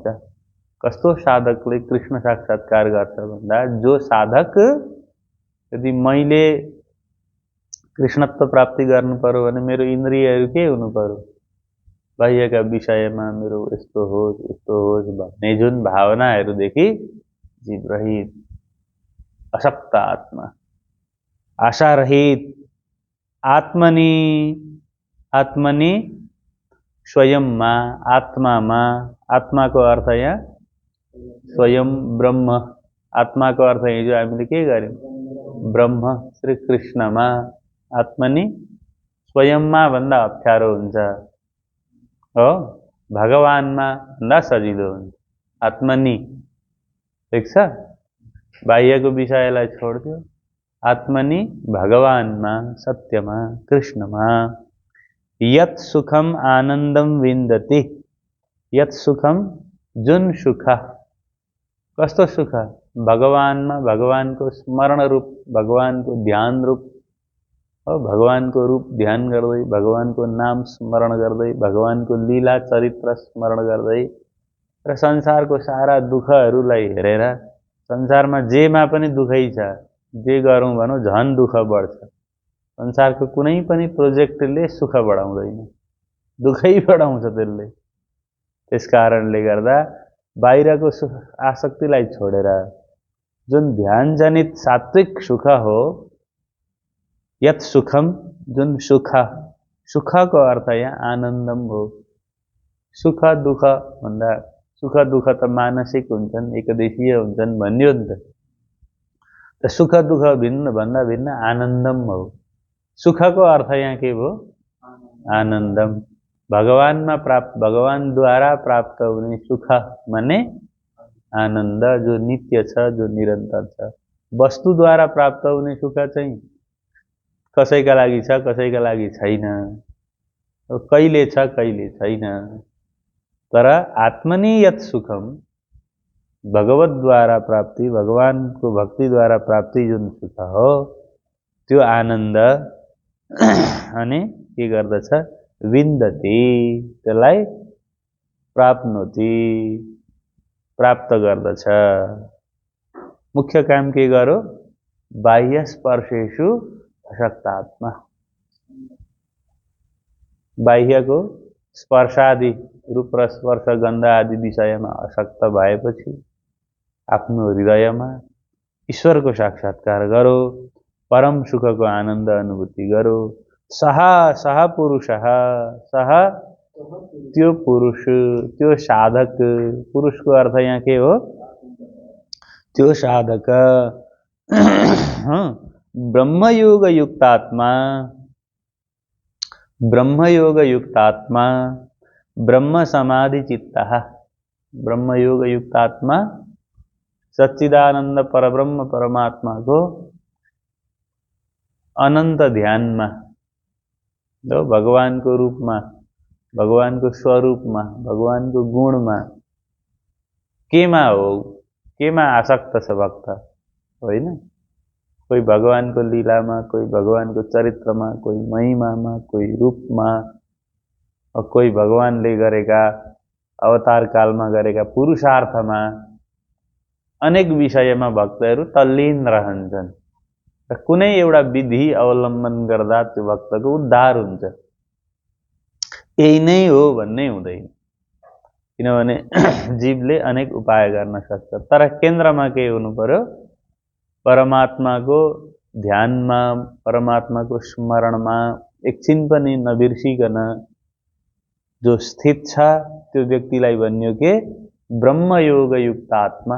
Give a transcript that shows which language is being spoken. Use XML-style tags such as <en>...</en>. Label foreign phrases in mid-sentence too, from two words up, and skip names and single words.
<ne>कस्तो साधकले कृष्ण साक्षात्कार गर्छ भन्दा, जो साधक यदि मैले कृष्णत्व प्राप्ति गर्नु पर्यो भने मेरो इन्द्रियहरू के हुनु पर्यो, बाह्यका विषयमा मेरो यस्तो होस् भन्ने जुन भावनाहरूदेखि जीवरहित अशक्त आत्मा, आशारहित आत्मनि आत्मनि स्वयंमा, आत्मामा, आत्माको अर्थ यहाँ स्वयं ब्रह्म, आत्माको अर्थ हिजो हामीले के गर्यौं, ब्रह्म श्री कृष्णमा, आत्मनि स्वयंमा भन्दा अप्ठ्यारो हुन्छ हो, भगवानमा भन्दा सजिलो हुन्छ, आत्मनि। ठिक छ, बाह्यको विषयलाई छोड्दियो, आत्मनि भगवानमा, सत्यमा, कृष्णमा।</ne> <sa>यत् सुखम आनन्दम विन्दति, यत् सुखम</sa> <ne>जुन सुख, कस्तो सुख, भगवानमा, भगवानको स्मरण रूप, भगवानको ध्यान रूप, भगवानको रूप ध्यान गर्दै, भगवानको नाम स्मरण गर्दै, भगवानको लीला चरित्र स्मरण गर्दै र संसारको सारा दुःखहरूलाई हेरेर, संसारमा जेमा पनि दुःखै छ, जे गरौँ भनौँ झन् दुःख बढ्छ। संसारको कुनै पनि प्रोजेक्टले सुख बढाउँदैन, दुःखै बढाउँछ त्यसले। त्यसकारणले गर्दा बाहिरको सुख आसक्तिलाई छोडेर जुन ध्यानजनित सात्विक सुख हो,</ne> <sa>यत् सुखम</sa> <ne>जुन सुख, सुखको अर्थ यहाँ आनन्दम हो। सुख दुःख भन्दा, सुख दुःख त मानसिक हुन्छन्, एकदेशीय हुन्छन् भन्यो नि त सुख दुःख भिन्न भन्दा भिन्न आनन्दम हो। सुखको अर्थ यहाँ के भयो, आनन्दम। भगवानमा प्राप्त, भगवानद्वारा प्राप्त हुने सुख माने आनन्द, जो नित्य छ, जो निरन्तर छ। वस्तुद्वारा प्राप्त हुने सुख चाहिँ कसैका लागि छ, कसैका लागि छैन, कहिले छ कहिले छैन। तर</ne> <sa>आत्मनि यत् सुखम,</sa> <ne>भगवतद्वारा प्राप्ति, भगवानको भक्तिद्वारा प्राप्ति जुन सुख हो, त्यो आनन्द अनि के गर्दछ, विन्दति, त्यसलाई प्राप्नोति, प्राप्त गर्दछ। मुख्य काम के गरो,</ne> <sa>बाह्य स्पर्शेषु अशक्त आत्मा,</sa> <ne>बाह्यको स्पर्शादि रूप र स्पर्श गन्ध आदि विषयमा अशक्त भएपछि आफ्नो हृदयमा ईश्वरको साक्षात्कार गरो, परम सुखको आनन्द अनुभूति गरो।</ne> <sa>सह सह पुरुषः,</sa> <ne>सह त्यो पुरुष, त्यो साधक, पुरुषको अर्थ यहाँ के हो, त्यो साधक</ne> <sa>ब्रह्मयोग युक्तात्मा, ब्रह्मयोग युक्तात्मा, ब्रह्म समाधि चित्तः, ब्रह्मयोग युक्तात्मा</sa> <hi>सच्चिदानंद परब्रह्म परमात्मा को</hi> <ne>अनंत ध्यानमा,</ne> <hi>जो भगवान को रूप में, भगवान को स्वरूप में, भगवान को गुण में,</hi> <ne>केमा हो, केमा आसक्त छ भक्त होइन।</ne> <hi>कोई भगवान को लीला में, कोई भगवान को चरित्र में, कोई महिमा में, कोई रूप में, और कोई</hi> <ne>भगवानले गरेका</ne> <hi>अवतार काल में</hi> <ne>गरेका पुरुषार्थ</ne> <hi>में,</hi> <ne>अनेक विषयमा भक्तहरू तल्लीन रहन्छन् र कुनै एउटा विधि अवलम्बन गर्दा त्यो भक्तको उद्धार हुन्छ। यही नै हो भन्ने हुँदैन, किनभने जीवले अनेक उपाय गर्न सक्छ, तर केन्द्रमा के हुनु पर्यो, परमात्माको ध्यानमा, परमात्माको स्मरणमा एकछिन पनि नबिर्सिकन जो स्थित छ त्यो व्यक्तिलाई भनियो के ब्रह्मयोग युक्त आत्मा।</ne>